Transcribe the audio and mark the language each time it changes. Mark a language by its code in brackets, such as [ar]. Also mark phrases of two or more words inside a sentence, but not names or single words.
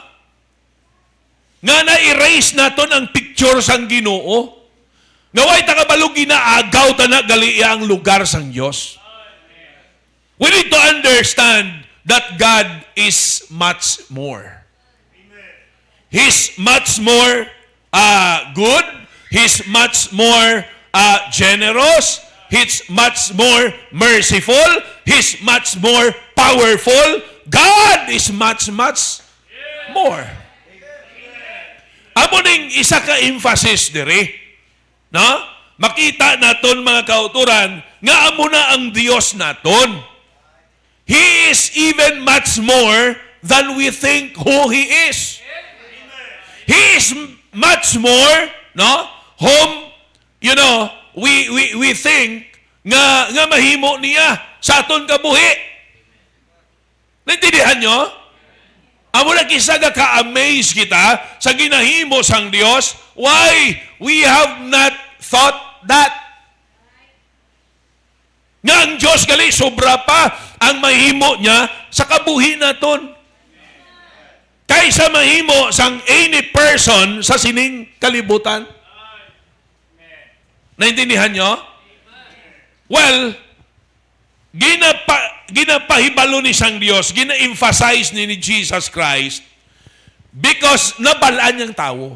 [hil] Nga na-erase naton ang picture sang Ginoo, nga way takabalo ginaagaw ta na gali ang lugar sang Dios. [en] We need to understand that God is much more. He's much more good. He's much more generous. He's much more merciful. He's much more powerful. God is much more. [hil] Amo ning isa ka emphasis diri. No? Makita naton mga kauturan nga amo na ang Dios naton. [en] He is even much more than we think who He is. He is much more, no? Whom, we think [hil] nga mahimo niya sa aton kabuhi. Naintindihan nyo? Amo na kisa ka-amaze kita sa ginahimo sang Dios. [en] Why? We have not thought that. [hil] Nga ang Diyos gali, sobra pa ang mahimo niya sa kabuhi naton. Kaysa mahimo sang [en] any person [hil] sa sining kalibutan. Naintindihan nyo? Well, ginapahibalo ni sang Diyos, gina-emphasize ni Jesus Christ because nabalaan niyang tao.